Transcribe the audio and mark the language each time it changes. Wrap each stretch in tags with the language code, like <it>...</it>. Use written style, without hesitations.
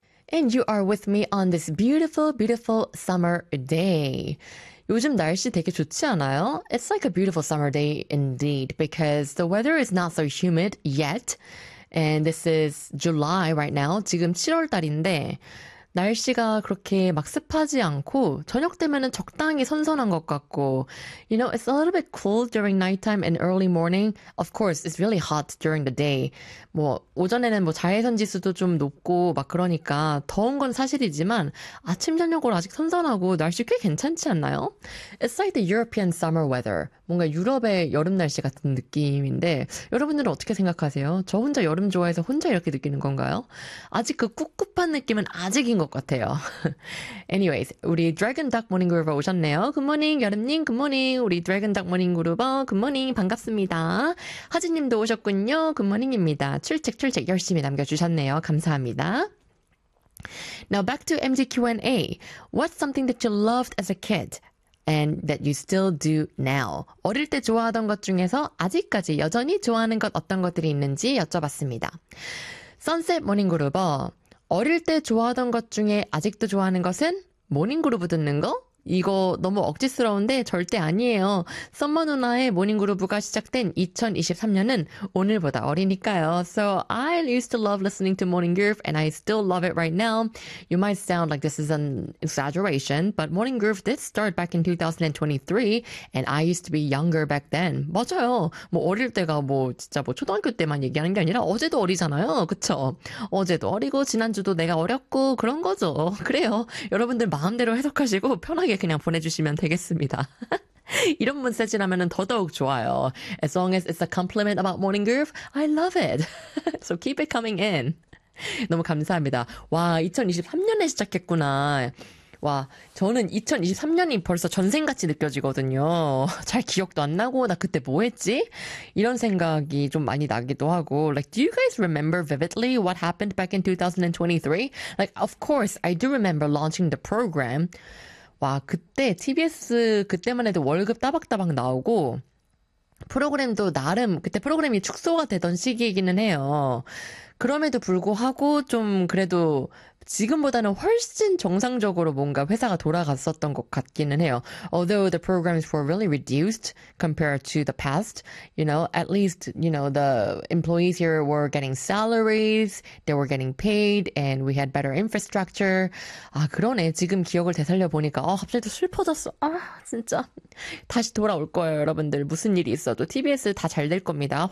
<en>And you are with me on this beautiful, beautiful summer day.</en> <ko>요즘 날씨 되게 좋지 않아요?</ko> <en>It's like a beautiful summer day indeed, because the weather is not so humid yet. And this is July right now.</en> <ko>지금 7월 달인데 날씨가 그렇게 막 습하지 않고 저녁 되면은 적당히 선선한 것 같고</ko> <en>You know, it's a little bit cool during nighttime and early morning. Of course, it's really hot during the day.</en> <ko>뭐 오전에는 뭐 자외선 지수도 좀 높고 막 그러니까 더운 건 사실이지만 아침 저녁으로 아직 선선하고 날씨 꽤 괜찮지 않나요?</ko> <en>It's like the European summer weather.</en> <ko>뭔가 유럽의 여름 날씨 같은 느낌인데 여러분들은 어떻게 생각하세요? 저 혼자 여름 좋아해서 혼자 이렇게 느끼는 건가요? 아직 그 꿉꿉한 느낌은 아직 것 같아요. Anyways, 우리 Dragon Duck Morning Groover 오셨네요. Good morning, 여름님.</ko> <en>Good morning, 우리 Dragon Duck Morning Groover. Good morning,</en> <ko>반갑습니다. 하진님도 오셨군요. Good morning입니다. 출첵 출첵 열심히 남겨주셨네요. 감사합니다.</ko> <en>Now back to MG Q&A. What's something that you loved as a kid and that you still do now?</en> <ko>어릴 때 좋아하던 것 중에서 아직까지 여전히 좋아하는 것 어떤 것들이 있는지 여쭤봤습니다.</ko> <en>Sunset Morning Groover.</en> <ko>어릴 때 좋아하던 것 중에 아직도 좋아하는 것은 모닝그루브 듣는 거? 이거 너무 억지스러운데 절대 아니에요. 썸머 누나의 모닝그루브가 시작된 2023년은 오늘보다 어리니까요.</ko> <en>So I used to love listening to Morning Groove and I still love it right now. You might sound like this is an exaggeration, but Morning Groove did start back in 2023 and I used to be younger back then.</en> <ko>맞아요. 뭐 어릴 때가 뭐 진짜 뭐 초등학교 때만 얘기하는 게 아니라 어제도 어리잖아요. 그쵸? 어제도 어리고 지난주도 내가 어렸고 그런 거죠. 그래요. 여러분들 마음대로 해석하시고 편하게 그냥 보내주시면 되겠습니다. 이런 문세지라면 더더욱 좋아요.</ko> <en>As long as it's a compliment about Morning Groove, I love it. So keep it coming in.</en> <ko>너무 감사합니다. 와, 2023년에 시작했구나. 와, 저는 2023년이 벌써 전생같이 느껴지거든요. 잘 기억도 안 나고 나 그때 뭐 했지? 이런 생각이 좀 많이 나기도 하고</ko> <en>Like, do you guys remember vividly what happened back in 2023? Like, of course, I do remember launching the program.</en> <ko>와, 그때 TBS 그때만 해도 월급 따박따박 나오고 프로그램도 나름 그때 프로그램이 축소가 되던 시기이기는 해요. 그럼에도 불구하고 좀 그래도 지금보다는 훨씬 정상적으로 뭔가 회사가 돌아갔었던 것 같기는 해요.</ko> <en>Although the programs were really reduced compared to the past, you know, at least, you know, the employees here were getting salaries, they were getting paid, and we had better infrastructure.</en> <ko>아, 그러네. 지금 기억을 되살려 보니까 갑자기 또 슬퍼졌어. 아, 진짜. 다시 돌아올 거예요, 여러분들. 무슨 일이 있어도 TBS 다 잘 될 겁니다.</ko>